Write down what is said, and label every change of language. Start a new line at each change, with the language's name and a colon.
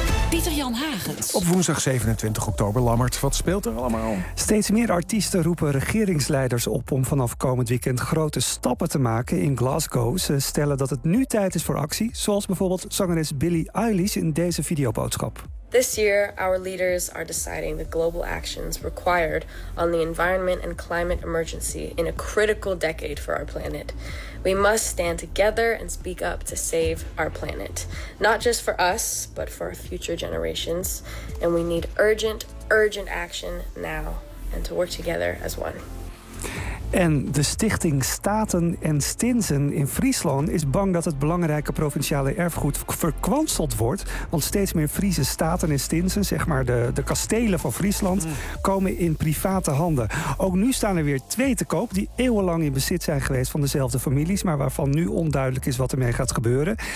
Dutch: Pieter-Jan Hagens. Op woensdag 27 oktober, Lammert, wat speelt er allemaal? Steeds meer artiesten roepen regeringsleiders op om vanaf komend weekend grote stappen te maken in Glasgow. Ze stellen dat het nu tijd is voor actie, zoals bijvoorbeeld zangeres Billie Eilish in deze videoboodschap.
English: This year, our leaders are deciding the global actions required on the environment and climate emergency in a critical decade for our planet. We must stand together and speak up to save our planet. Not just for us, but for our future generations. And we need urgent, urgent action now. And to work together as one.
Dutch: En de stichting Staten en Stinsen in Friesland is bang dat het belangrijke provinciale erfgoed verkwanseld wordt. Want steeds meer Friese staten en stinsen, zeg maar de kastelen van Friesland, komen in private handen. Ook nu staan er weer twee te koop die eeuwenlang in bezit zijn geweest van dezelfde families, maar waarvan nu onduidelijk is wat ermee gaat gebeuren.